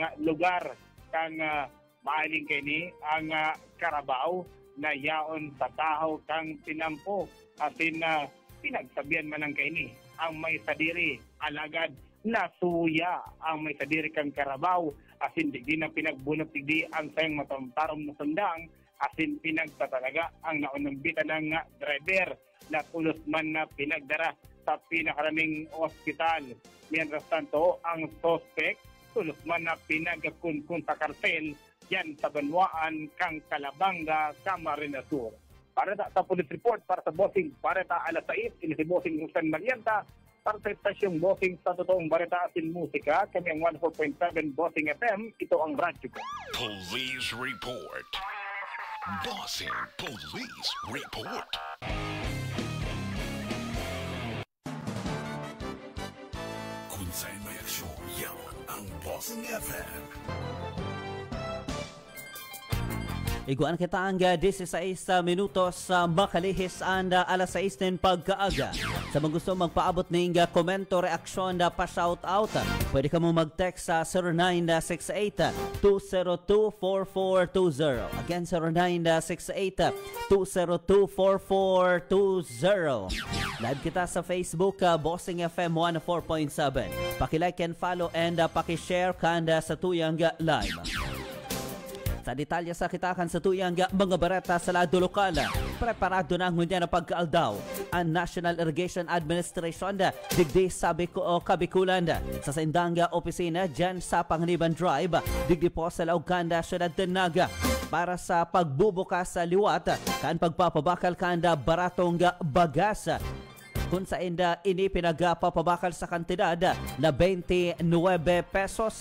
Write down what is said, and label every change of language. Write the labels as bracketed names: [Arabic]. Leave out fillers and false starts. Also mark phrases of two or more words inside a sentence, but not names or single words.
[Bikol] lugar kang maaling kini ang Carabao na yaon sa tahaw kang Tinampo asin pinagsabihan man ang kaini ang may sadiri alagad nasuya ang may sadiri kang Carabao asin di na pinagbunot di ang sayang matamtarom na sundang asin pinagtatalaga ang naunang bitan ng driver na tulos man na pinagdara sa pinakaraming ospital. [Spanish] Mientras tanto, [Bikol] ang suspect tulos man na pinagkunkun sa kartel yan sa banwaan kang Calabanga, Camarines Sur. Para sa police report, para sa bossing, para sa alas 6, ini si bossing Jusan Malianta, para sa estasyong bossing sa totoong balita atin musika, kami ang 104.7 Bossing FM, [Filipino] ito ang radyo ko. [English] Police report. Bossing Police Report. [Filipino] Kung saan may aksyon, yan ang Bossing FM. [Bikol] Iguan kita ang 16 minutos sa makalihis anda alas 6 din pagkaaga. [Filipino] Sa mga gusto magpaabot ng komento, reaksyon na pa-shoutout, pwede ka mo mag-text sa 0968-202-4420. Again, 0968-202-4420. [Bikol] Live kita sa Facebook, Bossing FM 104.7. Paki-like [English] and follow and [Bikol] paki-share kanda sa tuyang live. Sa detalye sa kitakan sa tuyang mga barata sa lado lokal, preparado na ang na pagkaaldaw ang National Irrigation Administration digdi sabi ko o Kabikulan sa sindang opisina dyan sa Panganiban Drive digdi po sa Lauganda, Syudad Naga para sa pagbubukas sa liwat kan pagpapabakal kanda baratong bagas kung sa inda ini pinagpapabakal sa kantidad na 29 pesos.